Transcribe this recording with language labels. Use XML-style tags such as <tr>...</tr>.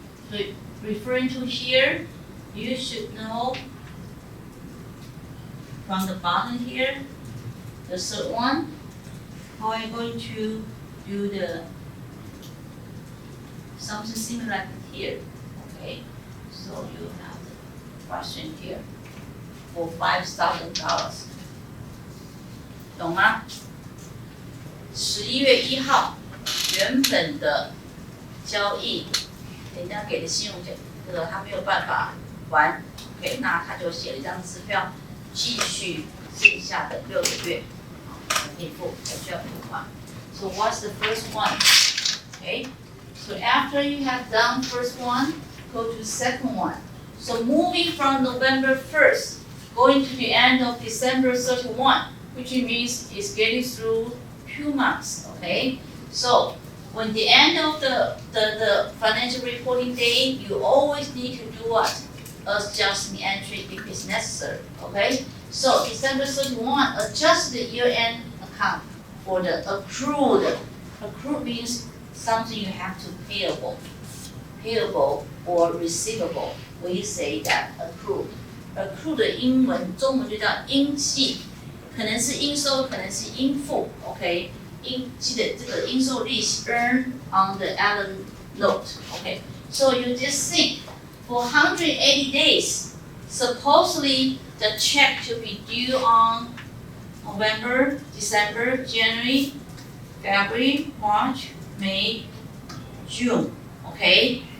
<en>So referring to here, you should know from the bottom here, the third one, how are you going to do something similar like here? Okay, so you have the question here for $5,000，</en> <zh>懂吗？11月1号原本的交易，人家给的信用奖，他没有办法还 ，OK， 那他就写了一张支票，继续剩下的6个月，你付，还需要付款。</zh> <en>So what's the first one? Okay, so after you have done first one, go to second one. So moving from November 1st, going to the end of December 31, which means it's getting through 2 months, okay? So when the end of the financial reporting day, you always need to do what? Adjust the entry if it's necessary, okay? So December 31, adjust the year-end account for the accrued. Accrued means something you have to payable or receivable. We say that accrued.</en> <zh>Accrued 的英文、中文就叫应计，可能是应收，可能是应付 ，OK？记得这个应收利息</zh> <en>earn on the Allen note，</en> <zh>OK？</zh> <en>So you just think for 180 days, supposedly the check should be due on November, December, January, February, March, May, June, okay?</en>